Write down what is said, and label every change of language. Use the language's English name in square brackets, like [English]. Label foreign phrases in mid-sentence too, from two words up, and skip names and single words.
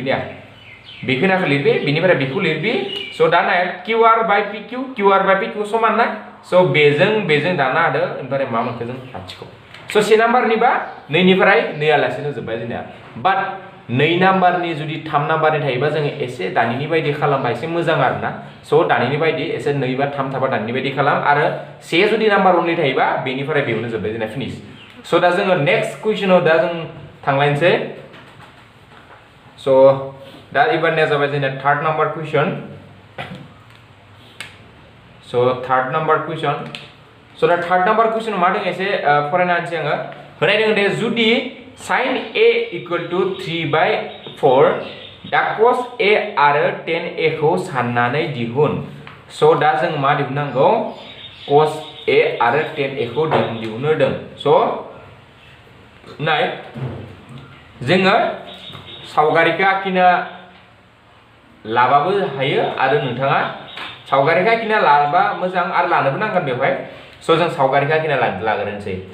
[Bodo] नेया बेखिनाखौ लिरबि बिनिफ्राय बेखौ लिरबि स' दा नाय qr बाय pq समान ना स' बेजों दाना होदो ओमफ्राय मा मोनखो जों लाथिख' स' से नाम्बारनिबा नैनिफ्राय नैयालासेनो जोब्बाय जोंनिया बाट 2 नाम्बारनि जुदि 3 नाम्बारनि थायोबा जोङो एसे दानिनि बायदि खालामबा एसे मोजां आरोना स' दानिनि बायदि एसे 2 बा 3 थाबा दानिनि बायदि खालाम आरो से जुदि नाम्बार अनलि थायोबा बेनिफ्राय बेयावनो जोब्बाय जोंना फिनिश स' दा जोङो [English] next question [Bodo] दा जों थांलायनोसै स' दा एबारनिया जाबाय जोंना [English] third number question [Bodo] स' [English] third number question [Bodo] स' दा [English] third number question [Bodo] मा दं एसे फरायना होनोसै आङो होनाय दङ दे जुदि [English] sin a equal to [Bodo] 3/4 दा cos a आरो tan a खौ साननानै दिहुन स' दा जों मा दिहुननांगौ cos a आरो tan a खौ दिहुननो होदों स' नाय जोङो सावगारिखौ आखिनो लाबाबो हायो आरो नोंथाङा सावगारिखौ आखिना लाबा मोजां आरो लानोबो नांगोन बेवहाय स' जों सावगारिखौ आखिना लाग्रोनोसै